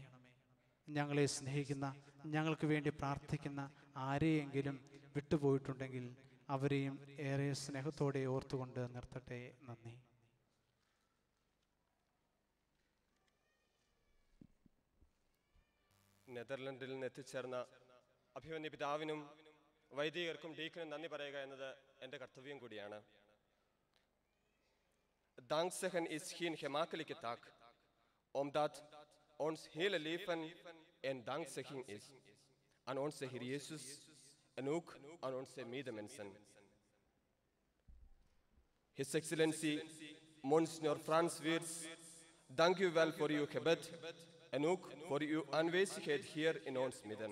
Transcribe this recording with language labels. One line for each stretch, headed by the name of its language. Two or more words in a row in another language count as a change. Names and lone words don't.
Malayalam: ഞങ്ങളെ സ്നേഹിക്കുന്ന, ഞങ്ങൾക്ക് വേണ്ടി പ്രാർത്ഥിക്കുന്ന ആരെയെങ്കിലും വിട്ടുപോയിട്ടുണ്ടെങ്കിൽ അവരെയും ഏറെ സ്നേഹത്തോടെ ഓർത്തുകൊണ്ട് നിർത്തട്ടെ. നന്ദി. നെതർലൻഡിൽ നിന്ന് എത്തിച്ചേർന്ന അഭിമന്യ പിതാവിനും വൈദികർക്കും ഡീക്കനും നന്ദി പറയുക എന്നത് എൻ്റെ കർത്തവ്യം കൂടിയാണ്.
Dutch: Dankzeggen is geen gemakkelijke taak, omdat ons hele leven een dankzegging is aan onze Heer Jezus en ook aan onze medemensen.
English: His Excellency
Dutch: Monsignor Frans Weers, dank u wel voor uw gebed en ook voor uw aanwezigheid hier in ons midden.